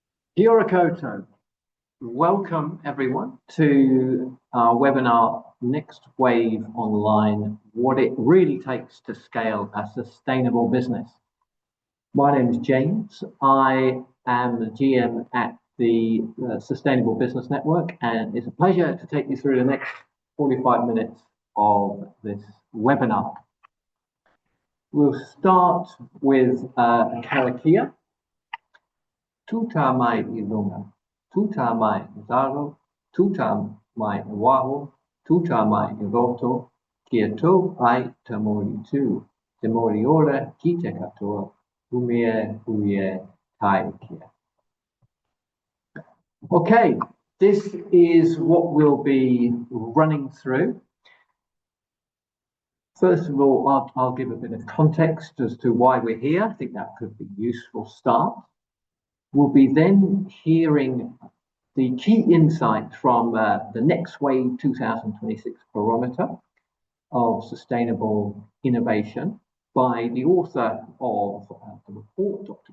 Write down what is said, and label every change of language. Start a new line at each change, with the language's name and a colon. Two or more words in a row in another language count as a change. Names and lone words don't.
Māori: Kia ora koutou.
English: Welcome everyone to our webinar, Next Wave Online, what it really takes to scale a sustainable business. My name is James. I am the GM at the Sustainable Business Network, and it's a pleasure to take you through the next 45 minutes of this webinar. We'll start with a karakia.
Māori: Tuta mai I runga, tuta mai I zaro, tuta mai I waho, tuta mai I roto, kia tō ai te mori tū, te mori ora ki te katoa, huie tai kia.
English: Okay, this is what we'll be running through. First of all, I'll give a bit of context as to why we're here. I think that could be a useful start. We'll be then hearing the key insights from the Next Wave 2026 Barometer of Sustainable Innovation by the author of the report, Dr.